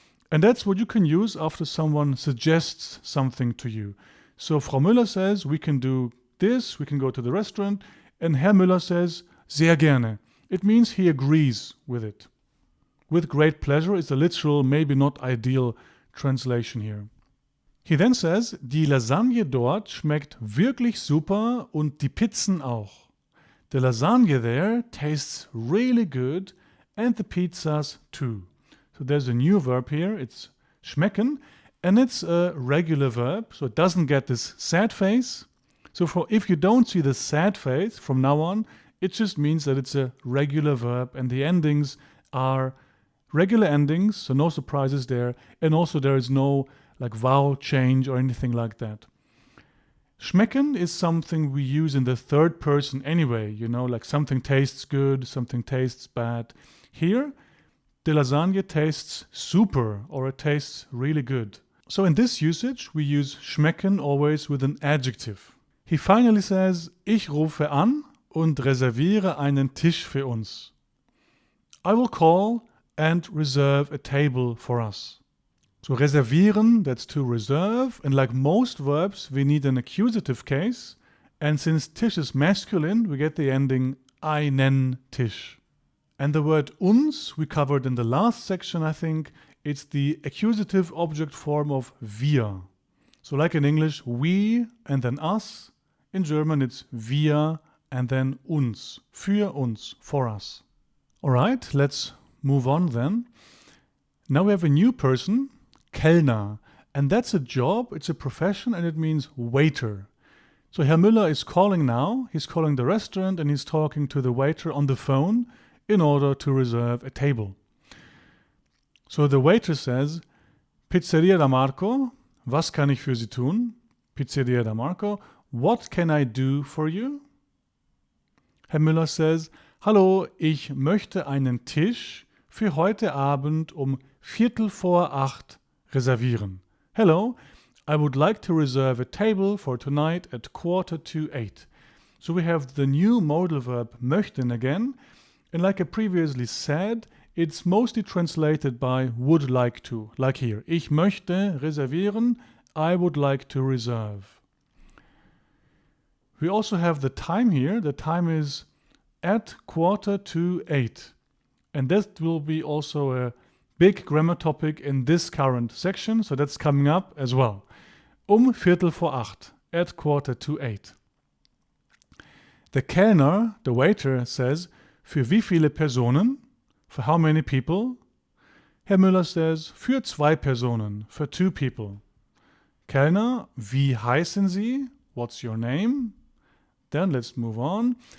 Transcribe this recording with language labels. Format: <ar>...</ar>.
<en>And that's what you can use after someone suggests something to you. So Frau Müller says, we can do this, we can go to the restaurant, and Herr Müller says,</en> <de>sehr gerne.</de> <en>It means he agrees with it. With great pleasure is the literal, maybe not ideal translation here. He then says,</en> <de>die Lasagne dort schmeckt wirklich super und die Pizzen auch.</de> <en>The lasagna there tastes really good and the pizzas too. So there's a new verb here, it's schmecken, and it's a regular verb, so it doesn't get this sad face. So if you don't see the sad face from now on, it just means that it's a regular verb and the endings are regular endings, so no surprises there, and also there is no vowel change or anything like that. Schmecken is something we use in the third person anyway, like something tastes good, something tastes bad. Here, the lasagna tastes super or it tastes really good. So in this usage, we use schmecken always with an adjective. He finally says,</en> <de>ich rufe an und reserviere einen Tisch für uns.</de> <en>I will call and reserve a table for us. So reservieren, that's to reserve, and like most verbs, we need an accusative case, and since Tisch is masculine, we get the ending einen Tisch. And the word uns, we covered in the last section, I think, it's the accusative object form of wir. So like in English, we and then us. In German, it's wir and then uns,</en> <de>für uns,</de> <en>for us. All right, let's move on then. Now we have a new person, Kellner, and that's a job, it's a profession, and it means waiter. So Herr Müller is calling now, he's calling the restaurant and he's talking to the waiter on the phone in order to reserve a table. So the waiter says,</en> <de>Pizzeria da Marco, was kann ich für Sie tun?</de> <en>Pizzeria da Marco, what can I do for you?</en> <de>Herr Müller says, hallo, ich möchte einen Tisch für heute Abend um 7:45 reservieren.</de> <en>Hello, I would like to reserve a table for tonight at 7:45. So we have the new modal verb möchten again, and like I previously said, it's mostly translated by would like to, like here.</en> <de>Ich möchte reservieren,</de> <en>I would like to reserve. We also have the time here. The time is at 7:45. And that will be also a big grammar topic in this current section, so that's coming up as well. 7:45, at 7:45. The Kellner, the waiter, says,</en> <de>für wie viele Personen?</de> <en>For how many people? Herr Müller says,</en> <de>für 2 Personen,</de> <en>for 2 people. Kellner,</en> <de>wie heißen Sie?</de> <en>What's your name? Then let's move on.</en>